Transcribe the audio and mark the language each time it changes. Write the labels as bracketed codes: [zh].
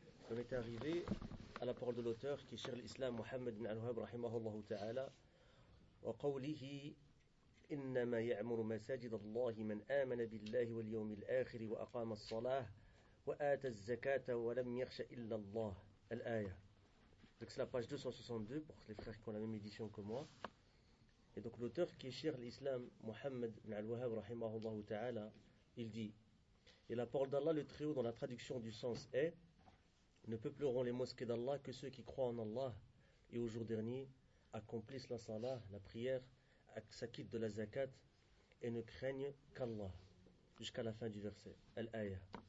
[fr] On est arrivé à la parole de l'auteur qui est Cheikh Al-Islam Muhammad bin Al-Wahhab, Rahimahullah Ta'ala. [ar] Wa qawlihi إنما يعمر مساجد الله من آمن بالله واليوم الآخر وأقام الصلاة وآتى الزكاة ولم يخش إلا الله الآية. [fr] Donc c'est la page 262 pour les frères qui ont la même édition que moi. Et donc l'auteur qui est Cheikh l'Islam Mohammed bin Al-Wahhab rahimahullah ta'ala, il dit: et la parole d'Allah le Très-Haut dans la traduction du sens est: ne peupleront les mosquées d'Allah que ceux qui croient en Allah et au jour dernier, accomplissent la salah, la prière, s'acquitte de la zakat et ne craigne qu'Allah, jusqu'à la fin du verset, Al-Aya.